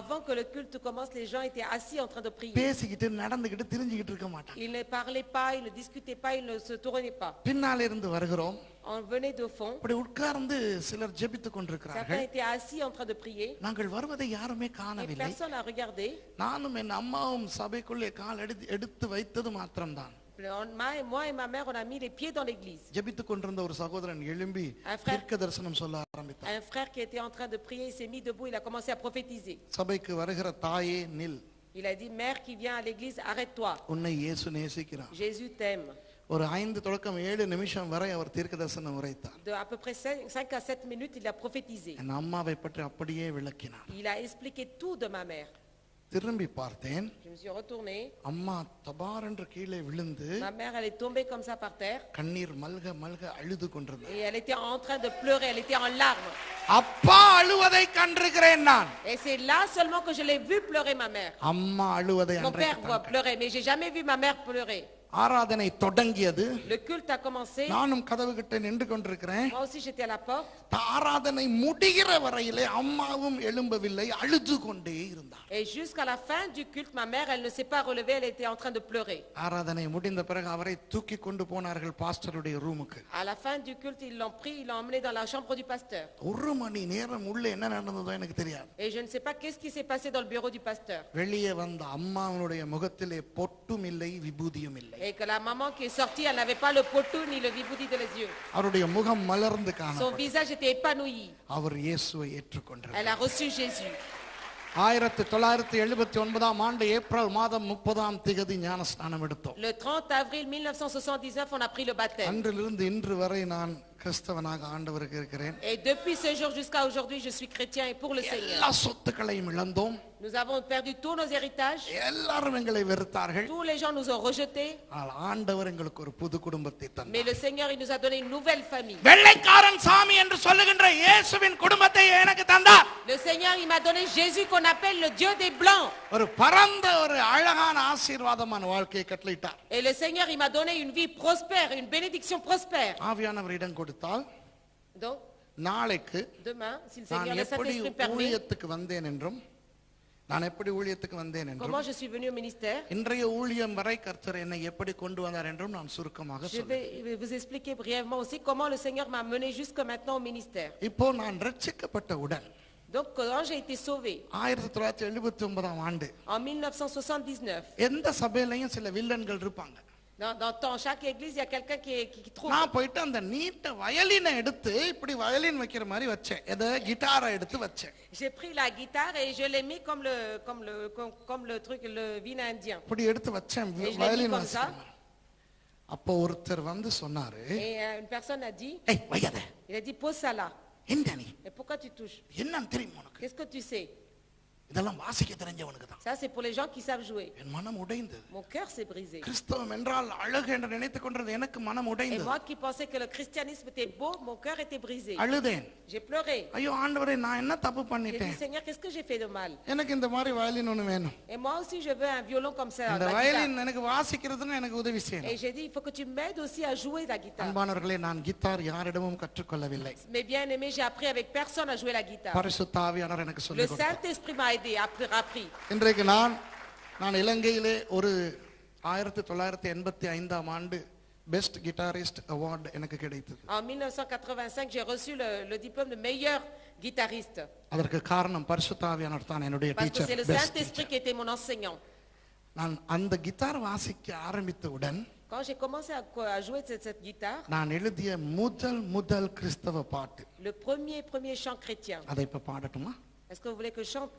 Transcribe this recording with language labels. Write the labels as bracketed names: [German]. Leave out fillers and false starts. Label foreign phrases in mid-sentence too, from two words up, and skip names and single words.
[French] Avant que le culte commence, les gens étaient assis en train de prier. [Tamil] பேசிக்கிட்டு நடந்துக்கிட்டு திரிஞ்சுக்கிட்டு இருக்க மாட்டாங்க. [French] Ils ne parlaient pas, ils ne discutaient pas, ils ne se tournaient pas. [Tamil] பின்னால இருந்து வருகிறோம், [French] On venait de fond. [Tamil] அப்படி உட்கார்ந்து சிலர் ஜெபித்துக் [French] Certains [Tamil] கொண்டிருக்கிறார்கள். [French] étaient assis en train de prier. [Tamil] நாங்கள் வருவதை யாருமே [French] Et [Tamil] காணவில்லை. [French] personne n'a regardé. [Tamil] நானும் என் அம்மாவும் சபைக்குள்ளே கால் எடுத்து வைத்தது மாத்திரம்தான். [French] Moi et ma mère, on a mis les pieds dans l'église. [Tamil] ஜெபித்துக் கொண்டிருந்த ஒரு சகோதரன் எழும்பி தீர்க்க தரிசனம் சொல்ல ஆரம்பித்தார். [French] Un frère qui était en train de prier, il s'est mis debout, il a commencé à prophétiser. [Tamil] சபைக்கு வருகிற தாயே நில், [French] Il a dit, mère qui vient à l'église, arrête-toi. [Tamil] உன்னை இயேசு நேசிக்கிறார். [French] Jésus t'aime. [Tamil] ஒரு 5 தொடக்கம் 7 நிமிஷம் வரை அவர் தீர்க்க தரிசனம் உரைத்தார். [French] De à peu près 5 à 7 minutes, il a prophétisé. [Tamil] என் அம்மாவை பற்றி அப்படியே விளக்கினார். [French] Il a expliqué tout de ma mère. [Tamil] திரும்பி பார்த்தேன், [French] Je me suis retournée. [Tamil] அம்மா தபார் என்று கீழே விழுந்து [French] Ma mère, elle est tombée comme ça par terre. [Tamil] கண்ணீர் மல்க மல்க அழுது கொண்டிருந்தார். [French] Et elle était en train de pleurer, elle était en larmes. [Tamil] அப்பா அழுவதை கண்டிருக்கிறேன் நான். [French] Et c'est là seulement que je l'ai vu pleurer ma mère. [Tamil] அம்மா அழுவதை [French] Mon père voit pleurer, mais j'ai jamais vu ma mère pleurer. [Tamil] ஆராதனை தொடங்கியது. [French] Le culte a commencé. [Tamil] நானும் கதவு கிட்ட நின்று கொண்டிருக்கிறேன். [French] Moi aussi j'étais à la porte. [Tamil] ஆராதனை முடிகிற வரையிலே அம்மாவும் எழும்பவில்லை, அழுது கொண்டே இருந்தார். [French] Et jusqu'à la fin du culte, ma mère, elle ne s'est pas relevée, elle était en train de pleurer. [Tamil] ஆராதனை முடிந்த பிறகு அவரை தூக்கி கொண்டு போனார்கள் பாஸ்டருடைய ரூமுக்கு. [French] À la fin du culte, ils l'ont pris, ils l'ont emmené dans la chambre du pasteur. [Tamil] ஒரு மணி நேரம் உள்ள என்ன நடந்ததோ எனக்கு தெரியாது. [French] Et je ne sais pas qu'est-ce qui s'est passé dans le bureau du pasteur. [Tamil] வெளியே வந்த அம்மாவுடைய முகத்திலே பொட்டும் இல்லை, விபூதியும் இல்லை. [French] Et que la maman qui est sortie, elle n'avait pas le potou ni le viboudi de les yeux. [Tamil] அவருடைய முகம் மலர்ந்து [French] Son [Tamil] காணப்பட்டது. [French] visage était épanoui. [Tamil] அவர் இயேசுவை ஏற்றுக்கொண்டார். [French] Elle a reçu Jésus. [Tamil] 1979 ஆண்டு ஏப்ரல் மாதம் 30ஆம் தேதி ஞானஸ்நானம் எடுத்தோம். [French] Le 30 avril 1979, on a pris le baptême. [Tamil] அன்றிலிருந்து இன்று வரை நான் கிறிஸ்தவனாக ஆண்டவருக்கு இருக்கிறேன். [French] Et depuis ce jour jusqu'à aujourd'hui, je suis chrétien et pour le Seigneur. [Tamil] எல்லா சொத்துக்களையும் இழந்தோம். [French] Nous avons perdu tous nos héritages. [Tamil] எல்லாரும் எங்களை வெறுத்தார்கள். [French] Tous les gens nous ont rejetés. [Tamil] ஆனால் ஆண்டவர் எங்களுக்கு ஒரு புது குடும்பத்தை [French] Mais [Tamil] தந்தார். [French] le Seigneur, il nous a donné une nouvelle famille. [Tamil] வெள்ளைக்காரன் சாமி என்று சொல்லுகின்ற இயேசுவின் குடும்பத்தை எனக்கு தந்தார். [French] Le Seigneur, il m'a donné Jésus qu'on appelle le Dieu des Blancs. [Tamil] ஒரு பரந்த ஒரு அழகான ஆசீர்வாதமான வாழ்க்கையை கட்டளையிட்டார். [French] Et le Seigneur, il m'a donné une vie prospère, une bénédiction prospère. [Tamil] ஆவியானவர் இடம் கொடுத்தால் [French] Donc, [Tamil] நாளைக்கு [French] demain, si le [Tamil] நான் [French] Seigneur, le [Tamil] எப்படி [French] Saint-Esprit permet, [Tamil] ஊழியத்துக்கு வந்தேன் என்றும் நான் எப்படி ஊழியத்துக்கு வந்தேன் என்றும் [French] comment je suis venu au ministère, [Tamil] இன்றைய ஊழியம் வரை கர்த்தர் என்னை எப்படி கொண்டு வந்தார் என்றும் நான் சுருக்கமாக [French] je [Tamil] சொல்றேன். [French] vais vous expliquer brièvement aussi comment le Seigneur m'a mené jusque maintenant au ministère. [Tamil] இப்போ நான் ரட்சிக்கப்பட்டவுடன் [French] Donc, quand j'ai été sauvé [Tamil] 1979ஆம் ஆண்டு [French] en 1979, [Tamil] எந்த சபையிலையும் சில வில்லன்கள் இருப்பாங்க. [French] dans chaque église, il y a quelqu'un qui trouve. [Tamil] நான் போயிட்டு அந்த நீட்ட வயலினை எடுத்து இப்படி வயலின் வைக்கிற மாதிரி வச்சேன். எதை கிட்டாரை எடுத்து வச்சேன். [French] J'ai pris la guitare et je l'ai mis comme le truc, le vin indien. [Tamil] இப்படி எடுத்து வச்சேன் [French] Et je l'ai mis [Tamil] வயலின் [French] comme ça. [Tamil] வாசிக்கிற மாதிரி. அப்போ ஒருத்தர் வந்து சொன்னாரு, [French] Et une personne a dit, [Tamil] ஏய் வையாத, [French] il a dit, pose ça là. [Tamil] என்ன நீ [French] Et pourquoi tu touches? [Tamil] என்னன்னு தெரியுமா உனக்கு? [French] Qu'est-ce que tu sais? [Tamil] இதெல்லாம் வாசிக்க தெரிஞ்சவனுக்கு தான். [French] Ça, c'est pour les gens qui savent jouer. [Tamil] என் மனம் உடைந்தது. [French] Mon cœur s'est brisé. [Tamil] கிறிஸ்தவம் என்றால் அழகு என்று நினைத்துக் கொண்டது எனக்கு மனம் [French] Et [Tamil] உடைந்தது. [French] moi qui pensais que le christianisme était beau, mon cœur était brisé. [Tamil] அழுதேன். [French] J'ai pleuré. [Tamil] ஐயோ ஆண்டவரே, நான் என்ன தப்பு [French] J'ai dit, [Tamil] பண்ணிட்டேன்? [French] Seigneur, qu'est-ce que j'ai fait de mal? [Tamil] எனக்கு இந்த மாதிரி வயலின் ஒண்ணு வேணும். [French] Et moi aussi, je veux un violon comme ça. [Tamil] இந்த [French] la [Tamil] வயலின் [French] guitare. [Tamil] எனக்கு வாசிக்கிறதுன்னு எனக்கு உதவி செய்யணும். [French] Et j'ai dit, il faut que tu m'aides aussi à jouer la guitare. [Tamil] அன்பானவர்களே, நான் கிட்டார் யாரிடமும் கற்றுக்கொள்ளவில்லை. [French] Mais bien aimé, j'ai appris avec personne à jouer la guitare. [Tamil] பரிசுத்த ஆவியானவர் எனக்கு [French] Le [Tamil] சொல்லிக் கொடுத்தார். [French] Saint-Esprit m'a aidé, appris. [Tamil] இன்றைக்கு நான் இலங்கையிலே ஒரு 1985 ஆண்டு [English] best guitarist award [Tamil] எனக்கு கிடைத்தது. [French] En 1985, j'ai reçu le diplôme de meilleur guitariste. [Tamil] அதற்கு காரணம் பரிசுத்த ஆவியானவர் தான் என்னுடைய [French] Parce que c'est le [Tamil] டீச்சர். [French] Saint-Esprit qui était mon enseignant. [Tamil] நான் அந்த கிட்டார் வாசிக்க ஆரம்பித்தவுடன் [French] Quand j'ai commencé à jouer cette guitare, [Tamil] நான் எழுதிய முதல் கிறிஸ்தவ பாட்டு, [French] le premier chant chrétien. [Tamil] அதை இப்ப பாடட்டுமா? [French] Est-ce que vous voulez que je chante?